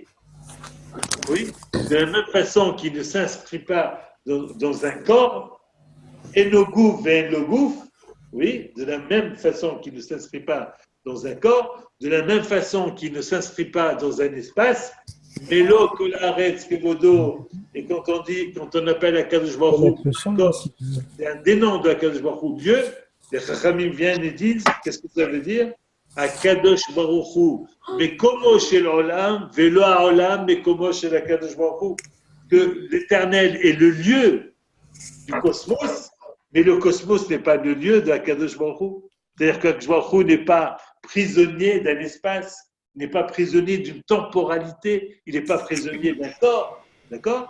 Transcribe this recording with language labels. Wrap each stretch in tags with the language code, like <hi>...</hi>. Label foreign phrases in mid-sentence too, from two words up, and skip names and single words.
<fr>Oui, de la même façon qu'il ne s'inscrit pas dans un corps, et le gouffre et le gouffre, oui, de la même façon qu'il ne s'inscrit pas dans un corps, de la même façon qu'il ne s'inscrit pas dans un espace, mais l'eau que l'arrête, et quand on appelle</fr> <he>הקדוש ברוך הוא,</he> <fr>c'est un des noms de</fr> <he>הקדוש ברוך הוא,</he> <fr>Dieu, les Chachamim viennent et disent, qu'est-ce que ça veut dire?</fr> <he>הקדוש ברוך הוא מקומו של עולם ולא העולם מקומו של הקדוש ברוך הוא,</he> <fr>que l'éternel est le lieu du cosmos, mais le cosmos n'est pas le lieu de</fr> <he>הקדוש ברוך הוא.</he> <fr>C'est-à-dire qu'</fr> <he>הקדוש ברוך הוא</he> <fr>n'est pas prisonnier d'un espace, n'est pas prisonnier d'une temporalité, il n'est pas prisonnier d'un corps, d'accord?</fr>